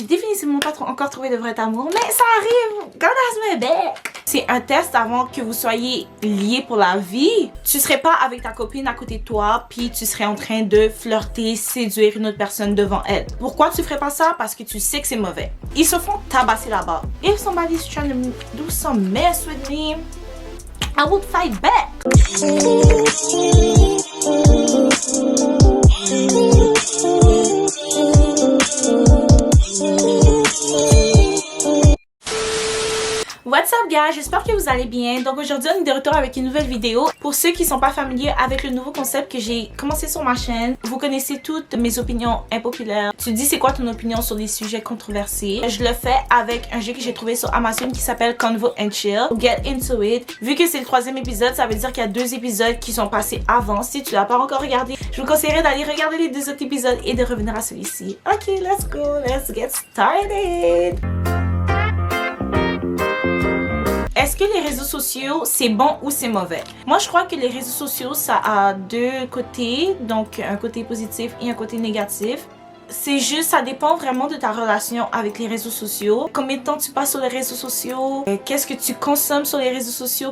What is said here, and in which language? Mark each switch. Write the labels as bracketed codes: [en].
[fr] définitivement pas encore trouvé de vrai amour, mais ça arrive. [en] God has my back. [fr] C'est un test avant que vous soyez liés pour la vie. Tu serais pas avec ta copine à côté de toi, puis tu serais en train de flirter, séduire une autre personne devant elle. Pourquoi tu ferais pas ça? Parce que tu sais que c'est mauvais. Ils se font tabasser là-bas. [en] If somebody's trying to do some mess with me, I would fight back. What's up guys, [fr] j'espère que vous allez bien. Donc aujourd'hui on est de retour avec une nouvelle vidéo. Pour ceux qui sont pas familiers avec le nouveau concept que j'ai commencé sur ma chaîne, vous connaissez toutes mes opinions impopulaires. Tu dis c'est quoi ton opinion sur des sujets controversés. Je le fais avec un jeu que j'ai trouvé sur Amazon qui s'appelle Convo and Chill. [en] Get into it. [fr] Vu que c'est le 3e épisode, ça veut dire qu'il y a 2 épisodes qui sont passés avant. Si tu l'as pas encore regardé, je vous conseillerais d'aller regarder les 2 autres épisodes et de revenir à celui-ci. [en] Ok, let's go, let's get started. [fr] Est-ce que les réseaux sociaux, c'est bon ou c'est mauvais? Moi, je crois que les réseaux sociaux, ça a 2 côtés. Donc, un côté positif et un côté négatif. C'est juste, ça dépend vraiment de ta relation avec les réseaux sociaux. Combien de temps tu passes sur les réseaux sociaux? Qu'est-ce que tu consommes sur les réseaux sociaux?